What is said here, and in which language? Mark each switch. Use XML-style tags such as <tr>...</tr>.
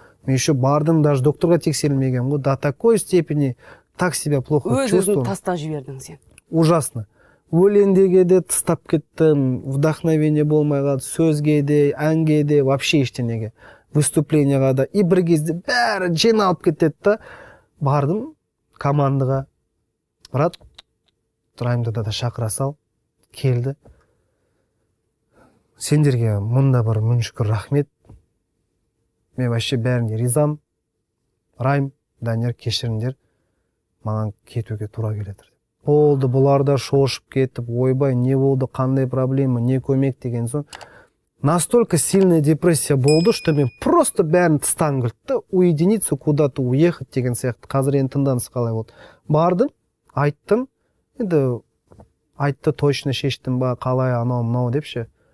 <kk>Мен еще бардым, даже докторға тексерілмеген ғой,</kk> <ru>до такой степени так себя плохо чувствовал.</ru> <kk>Өз-өзін таста жібердің сен.</kk> <ru>Ужасно.</ru> <kk>Өлеңдеге де тастап кеттім, вдохновение болмай қалды, сөзге де, әнге де, вообще ештеңеге, выступленияға да. И бір кезде бәрі жиналып кетеді да. Бардым командаға, брат, Раймды да шақыра сал, келді. Сендерге мұнда бір мың шүкір рахмет. Мен вообще бәріне ризам. Райм, Данияр, кешіріңдер, маған кетуге тура келеді. Болды, бұлар да шошып кетіп, ойбай, не болды, қандай проблема, не көмек деген соң.</kk> <ru>Настолько сильная депрессия</ru> <kk>болды, что мен просто бәрін тыстан кірді,</kk> <ru>уединиться, куда-то уехать</ru> <kk>деген сияқты. Қазір енді тыңданыс қалай болды. Бардым, айттым, енді айтты, точно шештім ба, қалай анау мынау деп ше.</kk>